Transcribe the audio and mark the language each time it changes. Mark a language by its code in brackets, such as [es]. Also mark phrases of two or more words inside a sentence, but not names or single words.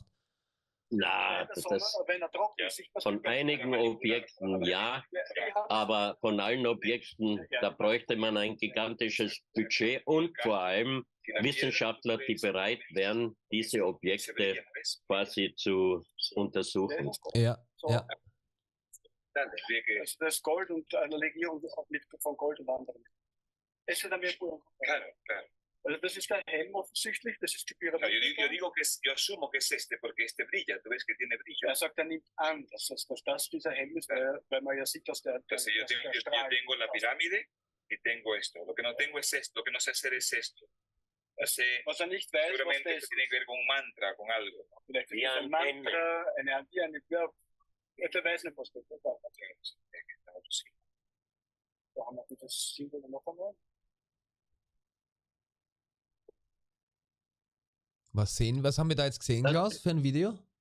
[de] Na, von einigen Objekten ja, aber von allen Objekten, da bräuchte man ein gigantisches Budget und vor allem Wissenschaftler, die bereit wären, diese Objekte quasi zu untersuchen. Ja. Das Gold und eine Legierung von Gold und anderen. Also das ist der Helm offensichtlich, das ist die Pyramide. [es] Yo asumo que es porque brilla, tú ves que tiene brillo. [de] Er sagt, er nimmt an, dass das dieser Helm ist, weil man ja sieht, dass der [es] Entonces yo tengo la pirámide y tengo esto. Lo que no tengo es esto, lo que no sé hacer es esto. [de] Was er nicht weiß, [es] seguramente esto tiene que ver con un mantra, con algo. [de] Vielleicht ist ein Mantra, eine er weiß nicht, was das ist. Da haben wir das Symbol noch einmal. Was haben wir da jetzt gesehen, Klaus, für ein Video?